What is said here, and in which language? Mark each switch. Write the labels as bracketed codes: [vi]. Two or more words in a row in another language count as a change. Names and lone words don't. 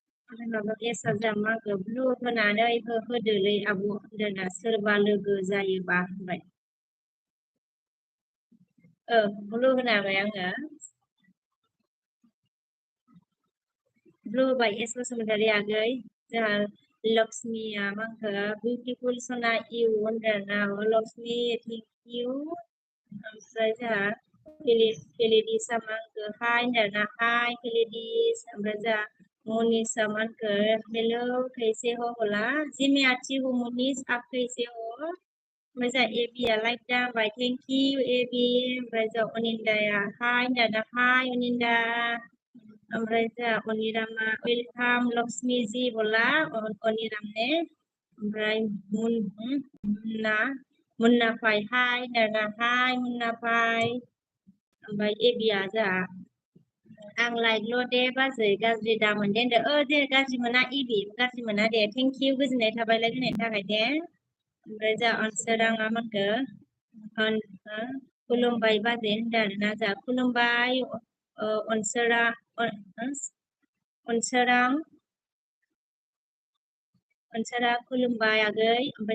[brx] माबा एसा जामा ब्लु होनानै होदोलै आब' होनदोंना सोरबा लोगो जायोबा होनबाय ब्लु होनाबाय आङो ब्लु होबाय एस बसुमतारी आगै जोंहा लक्ष्मिया मा होनखो बिउटिफुल सना इउ होनदोंना लक्ष्मि [en] thank you [brx] ओमफ्राय जोंहा फेलिडिसा मा होनखो हाय होनदोंना हाय फेलिडिस ओमफ्राय जोंहा मनीषा मा होनखो [hi] हेलो कैसे हो बोला जी मैं अच्छी हूँ मनीष आप कैसे हो [brx] ओमफ्राय जोंहा एबिया लाइक जाबाय [en] thank you [brx] एबि ओमफ्राय जोंहा अनिन्दाया हाय होनदोंना हाय अनिन्दा ओमफ्राय जोंहा अनिरामा [hi] वेलकाम लक्ष्मी जी बोला अनिराम ने [brx] ओमफ्राय मुन्ना फाय हाय होनदोंना हाय मुन्ना फाय ओमफ्राय एबिया जोंहा आं लाइकल' दे बाजै गाज्रि दामोन दे होनदों दे गाज्रि मोना इबि गाज्रि मोना दे [en] thank you [brx] गोजोननाय थाबाय लाइक होनायनि थाखाय दे ओमफ्राय जोंहा अनसोराङा मा होनखो खुलुमबाय बाजै होनदों आरोना जोंहा खुलुमबाय अनसोरा खुलुमबाय आगै ओमफ्राय